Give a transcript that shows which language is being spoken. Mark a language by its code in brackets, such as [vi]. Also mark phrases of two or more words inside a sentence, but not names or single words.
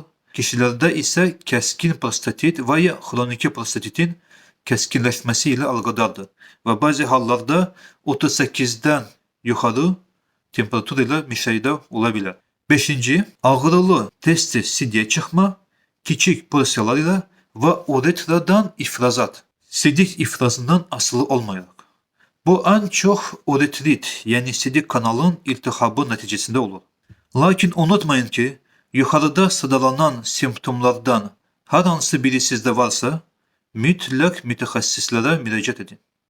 [az] Kişilərdə isə kəskin prostatit və ya xroniki prostatitin kəskinləşməsi ilə əlaqədardır və bəzi hallarda 38-dən yuxarı temperatur ilə müşahidə ola bilər. Beşinci, ağrılı tez-tez sidye çıxma, kiçik porsiyalar ilə və uretradan ifrazat, sidik ifrazından asılı olmayaraq. [tr] Bu en çok uretrit, yani sidik kanalın iltihabı neticesinde olur. Lakin unutmayın ki, yukarıda sıralanan simptomlardan her hansı biri sizde varsa, [az] mütləq mütəxəssislərə müraciət edin.